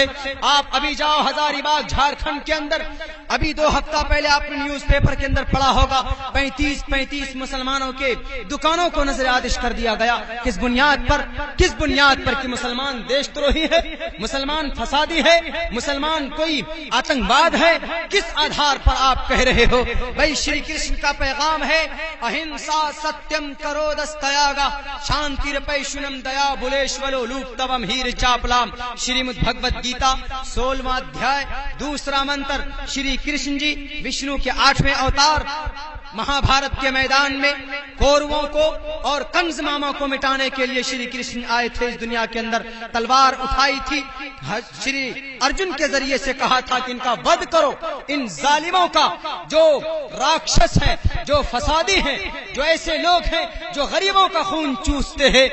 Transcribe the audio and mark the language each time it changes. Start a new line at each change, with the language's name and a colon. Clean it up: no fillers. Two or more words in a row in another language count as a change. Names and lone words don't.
Urdu: آپ ابھی جاؤ ہزاری باغ جھارکھنڈ کے اندر، ابھی 2 ہفتہ پہلے آپ نے نیوز پیپر کے اندر پڑھا ہوگا 35 مسلمانوں کے دکانوں کو نظر آتش کر دیا گیا. کس بنیاد پر کہ مسلمان دیش دروہی ہے، مسلمان فسادی ہے، مسلمان کوئی آتنکواد ہے. کس آدھار پر آپ کہہ رہے ہو؟ بھائی شری کرشن کا پیغام ہے
Sanskrit: अहिंसा सत्यमक्रोधस्त्यागः शान्तिरपैशुनम् दया भूतेष्वलोलुप्त्वं ह्रीरचापलम्.
Urdu: شریمد بھگوت گیتا 16واں ادھیائے 2 منتر. شری کرشن جی وشنو کے 8ویں اوتار مہا بھارت کے میدان میں کوروں کو اور کنز ماما کو مٹانے کے لیے شری کرشن آئے تھے اس دنیا کے اندر. تلوار اٹھائی تھی، شری ارجن کے ذریعے سے کہا تھا کہ ان کا وध کرو، ان ظالموں کا جو راکشس ہیں، جو فسادی ہیں، جو ایسے لوگ ہیں جو غریبوں کا خون چوستے ہیں.